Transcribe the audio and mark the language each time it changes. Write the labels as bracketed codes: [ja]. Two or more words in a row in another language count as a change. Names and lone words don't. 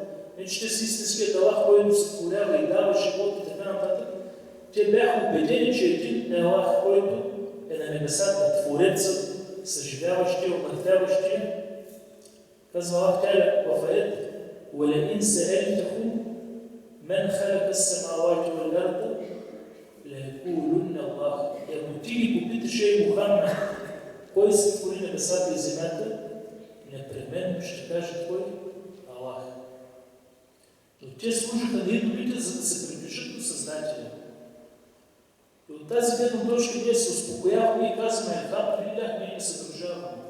[bg] Не, че те са истинският Аллах, който сътворява и дава живот и така нататък. Те бяха убедени, че един е Аллах, който е на небесата, Творецът, съживяващия, умъртвяващия. [ar] Казва الله تعالى в аят: "ولئن سألتهم من خلق السماوات والأرض ليقولن الله." [bg] Ако ти ги попиташ: "Ей Мухаммед, кой сътвори небесата и земята?" непременно ще кажат: "Кой? Аллах." Но те служиха на идолите, за да се приближат до Създателя. И от тази гледна точка ние се успокояваме и казваме: "Алхамдулилlah, ние не съдружаваме."